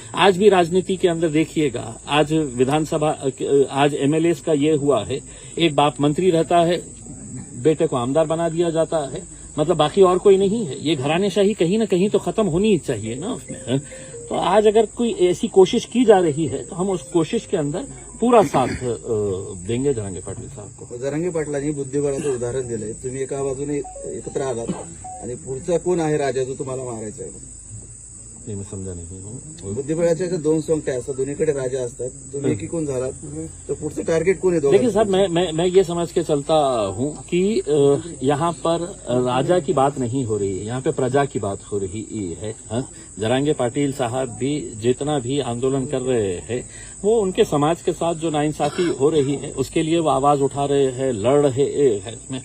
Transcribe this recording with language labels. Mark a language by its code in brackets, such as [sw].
[hi] आज भी राजनीति के अंदर देखिएगा, आज विधानसभा, आज एमएलएस का ये हुआ है, एक बाप मंत्री रहता है, बेटे को आमदार बना दिया जाता है, मतलब बाकी और कोई नहीं है. ये घरानेशाही कहीं ना कहीं तो खत्म होनी ही चाहिए ना उसमें. तो आज अगर कोई ऐसी कोशिश की जा रही है तो हम उस कोशिश के अंदर पूरा साथ देंगे जरांगे पाटील साहब को. [mr] जरांगे पाटलांनी बुद्धिबळाचं उदाहरण दिलंय. तुम्ही एका बाजूने एकत्र आलात आणि पुढचा कोण आहे राजा जो तुम्हाला मारायचा आहे? [hi] ये मैं समझा नहीं हूँ. [mr] बुद्धिबळाच्या 2 सोंगट्या असतात, दोन्हीकडे राजा असतात, तुम्ही एकीकून झालात तर पुढचं टार्गेट कोण आहे? [hi] देखिए साहब, मैं ये समझ के चलता हूँ कि यहाँ पर राजा की बात नहीं हो रही है, यहाँ पे प्रजा की बात हो रही है. जरांगे पाटिल साहब भी जितना भी आंदोलन कर रहे हैं वो उनके समाज के साथ जो नाइंसाफी हो रही है उसके लिए वो आवाज उठा रहे हैं, लड़ रहे हैं।